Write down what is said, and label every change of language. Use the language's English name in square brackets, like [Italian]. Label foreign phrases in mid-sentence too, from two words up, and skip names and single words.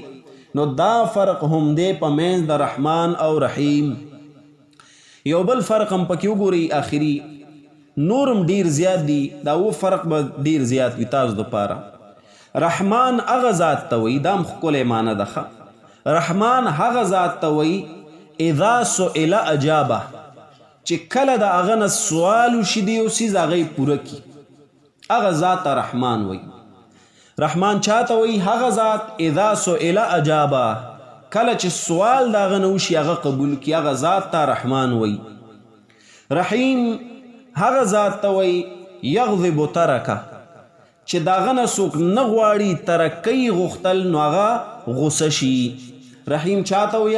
[Pashto] نو دا فرق هم دی په منځ د رحمان او رحیم. یو بل فرق هم پکې وګورئ آخري، نورم ډیر زیات دي، دا و فرق به ډیر زیات وي تاسو دپاره. رحمان هغه ذات ته وی، دا هم ښکلی معنی ده. رحمان هغه ذات ته وی [Arabic] اذا سئل اجابه [Pashto] چې کله د هغه نه سوال وشي د یو څیز هغه یې پوره کړي، هغه ذات ته رحمان وی. رحمان چاته وی؟ هغه ذات [Arabic] اذا سئل اجابه [Pashto] کله چې سوال د هغه نه وشي هغه قبول کړي، هغه ذات ته رحمان وی. رحیم هغه ذات ته وی [Arabic] یغضب ترکه [Pashto] چې د هغه نه څوک نه غواړي ترکۍ غوښتل نو هغه غوسه شي. رحیم چاته وی؟